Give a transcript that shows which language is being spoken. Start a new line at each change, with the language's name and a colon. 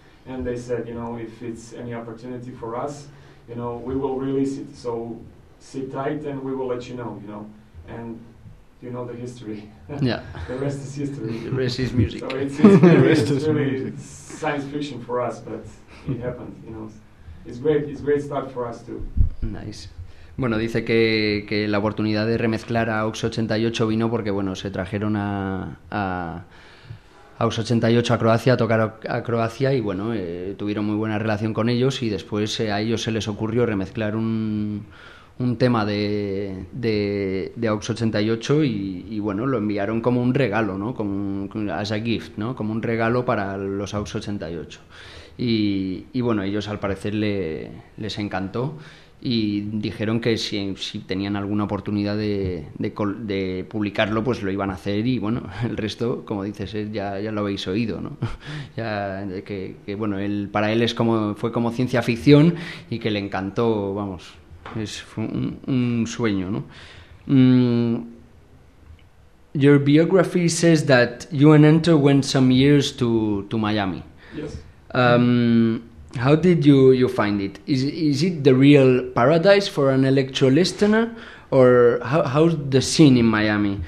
English: And they said, you know, if it's any opportunity for us, you know, we will release it. So sit tight and we will let you know, you know. And you know the history. Yeah. The rest is history. The rest is music. So it's really music. Science fiction for us, but it happened, you know. It's great start for us too. Nice.
Spanish: Bueno, dice que la oportunidad de remezclar a Aux 88 vino porque, bueno, se trajeron a Aux 88 a Croacia, a tocar a Croacia y, bueno, tuvieron muy buena relación con ellos y después a ellos se les ocurrió remezclar un tema de Aux 88 y, bueno, lo enviaron como un regalo, ¿no? Como
English: as a gift,
Spanish: ¿no? Como un regalo para los Aux 88. Y bueno, ellos al parecer les encantó. Y dijeron que si tenían alguna oportunidad de publicarlo, pues lo iban a hacer. Y bueno, el resto, como dices, ya lo habéis oído, ¿no? Ya que bueno, él, para él es como fue como ciencia ficción y que le encantó, vamos, es un sueño, ¿no?
English: Your biography says that you and Ento went some years to Miami. Yes. How did you find it? Is it the real paradise for an electro listener, or how's the scene in Miami?